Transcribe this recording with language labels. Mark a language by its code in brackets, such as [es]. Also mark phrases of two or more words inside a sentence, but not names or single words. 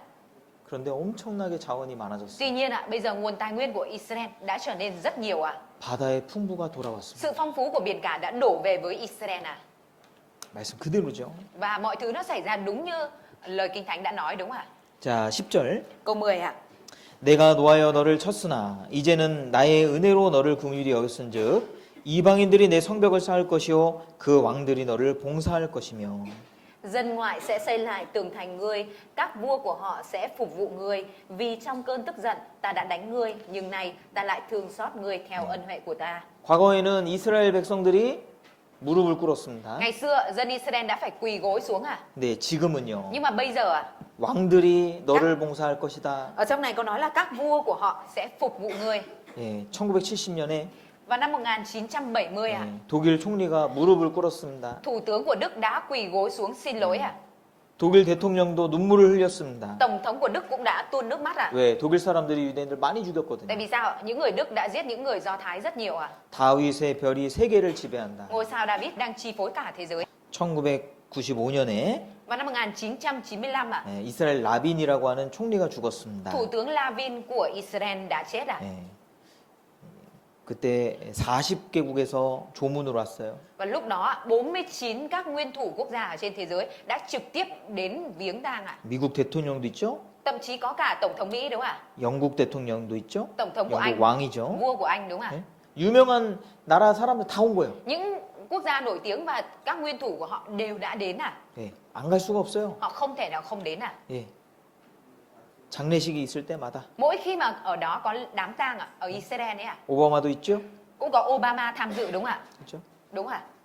[ko] 그런데 엄청나게 자원이 많아졌어요. [vi] Tuy nhiên bây giờ nguồn tài nguyên của Israel đã trở nên rất nhiều ạ. [ko] 바다의 풍부가 돌아왔습니다. [vi] Sự phong phú của biển cả đã đổ về với Israel ạ. [ko] 말씀 그대로죠. [vi] Và mọi thứ nó xảy ra đúng như lời Kinh Thánh đã nói, đúng ạ? [ko] 자, 10절. [vi] Câu 10 ạ. [ko] 내가 노하여 너를 쳤으나 이제는 나의 은혜로 너를 긍휼히 여겼은즉 이방인들이 내 성벽을 쌓을 것이요 그 왕들이 너를 봉사할 것이며 [vi] Dân ngoại sẽ xây lại tường thành ngươi, các vua của họ sẽ phục vụ ngươi, vì trong cơn tức giận ta đã đánh ngươi, nhưng nay ta lại thương xót ngươi theo ân huệ của ta. [ko] 과거에는 이스라엘 백성들이 무릎을 꿇었습니다. [vi] Ngày xưa dân Israel đã phải quỳ gối xuống à? [ko] 네, 지금은요. [vi] Nhưng mà bây giờ [ko] 왕들이 너를 봉사할 것이다. [vi] ở trong này có nói là các vua của họ sẽ phục vụ ngươi. [ko] 예, 1970년에 [vi] Vào năm 1970 [ko] 독일 총리가 무릎을 꿇었습니다. [vi] Thủ tướng của Đức đã quỳ gối xuống xin lỗi [ko] 독일 대통령도 눈물을 흘렸습니다. [vi] Tổng thống của Đức cũng đã tuôn nước mắt [ko] 왜? 독일 사람들이 유대인들 많이 죽였거든요. [vi] Tại vì sao? Những người Đức đã giết những người Do Thái rất nhiều [ko] 다윗의 별이 세계를 지배한다. [vi] Ngôi sao David đang chi phối cả thế giới. [ko] 1995년에 [vi] Vào năm 1995 [ko] 이스라엘 라빈이라고 하는 총리가 죽었습니다. [vi] Thủ tướng Lavin của Israel đã chết [ko] 그때 40개국에서 조문으로 왔어요. [vi] Và lúc đó 49 các nguyên thủ quốc gia ở trên thế giới đã trực tiếp đến viếng tang [ko] 미국 대통령도 있죠. [vi] Thậm chí có cả tổng thống Mỹ, đúng không ạ? [ko] 영국 대통령도 있죠. [vi] Tổng thống của [ko] 영국 [vi] Anh, [ko] 왕이죠. [vi] vua của Anh, đúng không ạ? [ko] 유명한 나라 사람들 다 온 거예요. [vi] Những quốc gia nổi tiếng và các nguyên thủ của họ đều đã đến [ko] 예, 안 갈 수가 없어요. [vi] Họ không thể nào không đến [ko] 예. 장례식이 있을 때마다 [vi] Mỗi khi mà ở đó có đám tang ở Israel ấy [ko] 오바마도 있죠. [vi] cũng có Obama tham dự, đúng không ạ? [ko] 그렇죠. [vi] Đúng ạ.